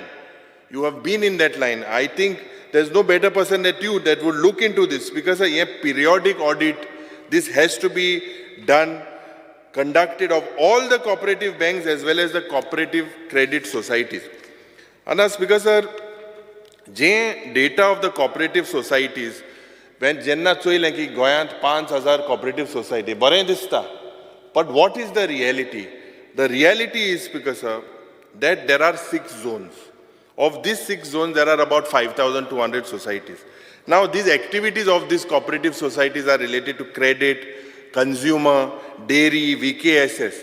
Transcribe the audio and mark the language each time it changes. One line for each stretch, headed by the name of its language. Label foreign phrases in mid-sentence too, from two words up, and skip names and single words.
English: You have been in that line. I think there's no better person than you that would look into this, because a periodic audit, this has to be done, conducted of all the cooperative banks as well as the cooperative credit societies. And Speaker sir, je data of the cooperative societies, when
Konkani: jenna choile ki goyant
English: 5,000 cooperative society,
Konkani: bare dista.
English: But what is the reality? The reality is, Speaker sir, that there are 6 zones. Of these 6 zones, there are about 5,200 societies. Now, these activities of these cooperative societies are related to credit, consumer, dairy, VKSS.